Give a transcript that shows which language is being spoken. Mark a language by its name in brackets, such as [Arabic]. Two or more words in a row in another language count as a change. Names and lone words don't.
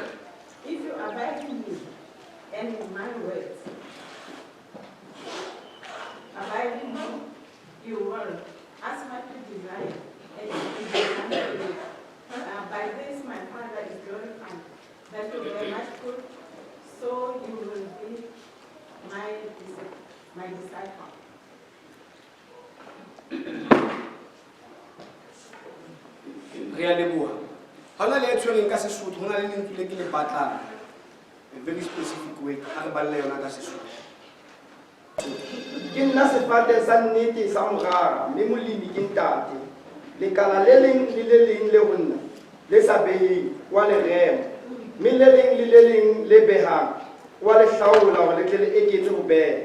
[English] If you abide in me, and in my words, abide in me, you will ask what you desire, and it will be done for you. By this my Father is glorified, that you bear much fruit, so you will be my disciple. [Southern Sotho] Realeboa. Hona le tshwereng ka Sesotho, hona le lentswe le ke le batlang. [English] A very specific way. [Southern Sotho] A re balle yona ka Sesotho. Ke nna Sefate sa Nnete sa Morara, mme molemi ke Ntate. Lekala le leng le ho nna, le sa beheng wa le rema, mme le leng le behang wa le hlaola hore le tle le eketse ho beha.